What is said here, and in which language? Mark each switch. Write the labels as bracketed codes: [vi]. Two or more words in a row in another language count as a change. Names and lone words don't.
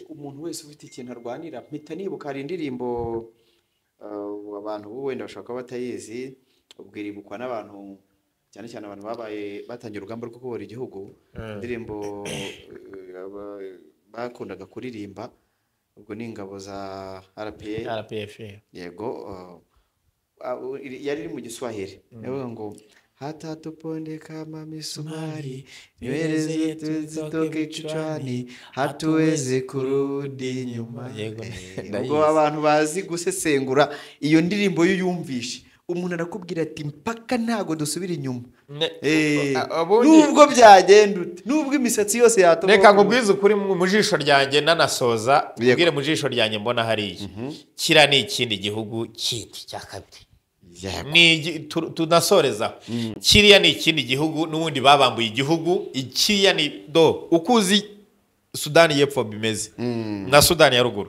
[rw] umuntu wese ufite ikintu arwanira mpita nibuka hari indirimbo abantu bo wenda bashaka batayizi ubwiribukwa n'abantu cyane cyane abantu babaye batangira urugamba rwo kubohora igihugu indirimbo bakundaga kuririmba ubwo ni ingabo za RPF yego yari iri mu Giswahili yavuga ngo [sw] hata tuponde kama misumari niweze tuzitoke kichwani hatuweze kurudi nyuma [rw] ubwo abantu bazi gusesengura iyo ndirimbo yuyumvishe umuntu arakubwira ati mpaka ntago dusubira inyuma nubwo byagenda nubwo imisatsi yose yatoba reka ngo bwize ukuri mu jisho ryanjye nanasoza ubwire mu jisho ryanjye mbona hariya kira ni ikindi gihugu kindi cya kabiri tunasoreza kiriya ni ikindi gihugu n'ubundi babambuye igihugu kiriya ni ukuzi Sudani y'Epfo bimeze na Sudani ya ruguru